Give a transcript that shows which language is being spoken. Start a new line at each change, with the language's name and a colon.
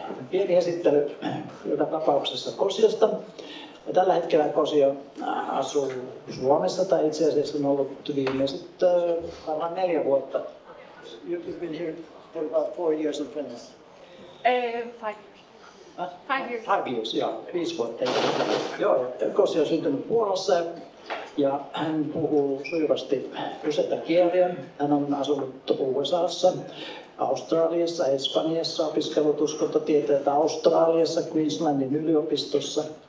Finnish: Pieni esittely joka tapauksessa Kosjasta. Tällä hetkellä Kosja asuu Suomessa, tai itse asiassa on ollut viimeiset varmaan 4 vuotta.
English: You've been here for about 4 years in Finland. 5 years. 5 years. 5 years,
Finnish: joo. 5 vuotta. Joo, Kosja on syntynyt Puolassa ja hän puhuu sujuvasti useita kieliä. Hän on asunut USAssa, Australiassa, Espanjassa, opiskellut uskontotieteitä Australiassa, Queenslandin yliopistossa.